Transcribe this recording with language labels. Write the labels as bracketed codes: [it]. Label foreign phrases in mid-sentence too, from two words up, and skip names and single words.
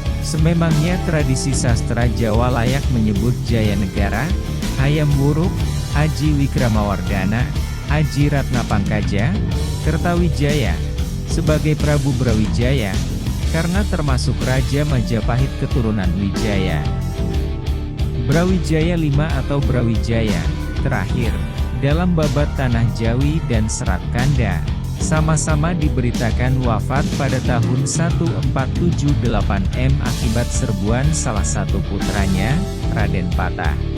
[id] Sememangnya tradisi sastra Jawa layak menyebut Jaya Negara, Hayam Wuruk, Aji Wikramawardhana, Aji Ratnapangkaja, Kertawijaya, sebagai Prabu Brawijaya, karena termasuk Raja Majapahit keturunan Wijaya. Brawijaya V atau Brawijaya, terakhir, dalam babat Tanah Jawi dan Serat Kanda, sama-sama diberitakan wafat pada tahun 1478 akibat serbuan salah satu putranya, Raden Patah.